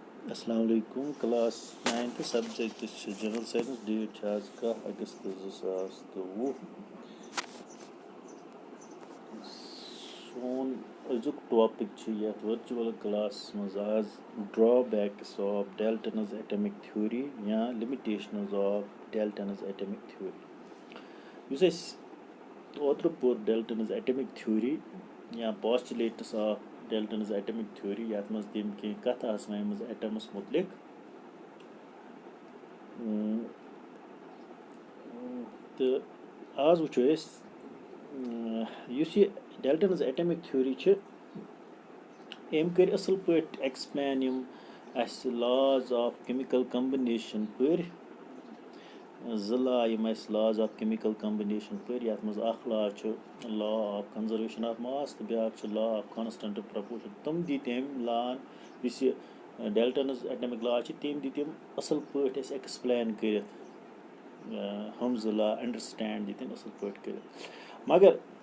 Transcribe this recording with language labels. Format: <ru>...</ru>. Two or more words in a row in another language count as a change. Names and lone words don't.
<ar>السلام علیکم.</ar> <en>Class 9th subject is General Science. Date has August 2020. Soon azuk topic</en> <ks>چھُ یتھ</ks> <en>virtual class</en> <ks>منٛز آز</ks> <en>drawbacks of Dalton's atomic theory یا limitations of Dalton's atomic theory.</en> <ks>یُس أسۍ اوترٕ پوٚر</ks> <en>Dalton's atomic theory</en> <ks>یا</ks> <en>postulates of Dalton's atomic theory</en> <ks>یتھ منٛز تٔمۍ کینٛہہ کتھٕ آسہٕ ونیمٕژ ایٹمس مُتعلق تہٕ آز وٕچھو أسۍ یُس یہِ</ks> <en>Dalton's atomic theory</en> <ks>چھِ أمۍ کٔرۍ اَصٕل پٲٹھۍ ایکسپلین یِم اَسہِ</ks> <en>laws of chemical combination</en> <ks>پٔرۍ زٕ لا یِم اَسہِ</ks> <en>laws of chemical combination</en> <ks>پٔرۍ یَتھ منٛز اکھ لا چھُ</ks> <en>law of conservation of mass</en> <ks>تہٕ بیاکھ چھُ</ks> <en>law of constant proportion</en> <ks>تِم دِتۍ أمۍ لان یُس یہِ</ks> <en>Dalton's atomic law</en> <ks>چھِ تِم دِتۍ أمۍ اَصٕل پٲٹھۍ اَسہِ ایکسپلین کٔرِتھ ہُم زٕ لا انڈرسٹینڈ دِتۍ أمۍ اَصٕل پٲٹھۍ کٔرِتھ مگر</ks>